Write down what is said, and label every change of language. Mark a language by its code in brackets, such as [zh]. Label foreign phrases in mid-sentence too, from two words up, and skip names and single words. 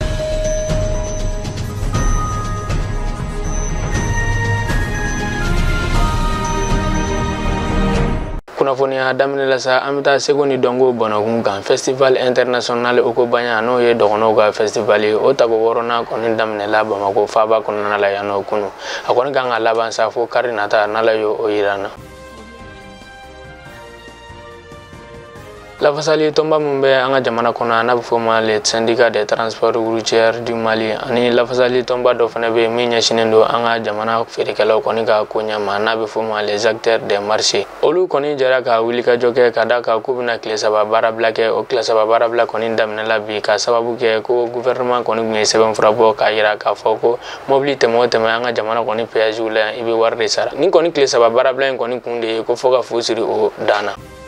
[bm] Kunnafoniya daminɛ la sa an bɛ taa Segu ni Dɔnko Bɔnɔkun kan [fr] festival international [bm] Okobanya n'o ye dɔgɔnɔw ka festival ye o tako 6nan kɔni daminɛla Bamako faaba kɔnɔna la yan nɔ kunu a kɔni kan ka laban sa fo kari nata n'Ala y'o yira an na. Lafasali tɔnba min bɛ an ka jamana kɔnɔ n'a bɛ fɔ ma le syndicat des transports routiers du Mali ani lafasali tɔnba dɔ fana bɛ min ɲɛsinnen don an ka jamana feerekɛlaw kɔni ka ko ɲɛma n'a bɛ fɔ ma [fr] les acteurs des marchés [bm] olu kɔni jɛra ka wulikajɔ kɛ ka da kan k'u bɛna tile 3 baarabila kɛ o tile 3 baarabila kɔni daminɛla bi ka sababu kɛ ko gouvernement kɔni tun ye sɛbɛnfura bɔ k'a yira k'a fɔ ko mobili tɛmɛ o tɛmɛ an ka jamana kɔni péages la i bɛ wari de sara ni kɔni tile 3 baarabila in kɔni kun de ye ko fɔ ka fu siri o dan na.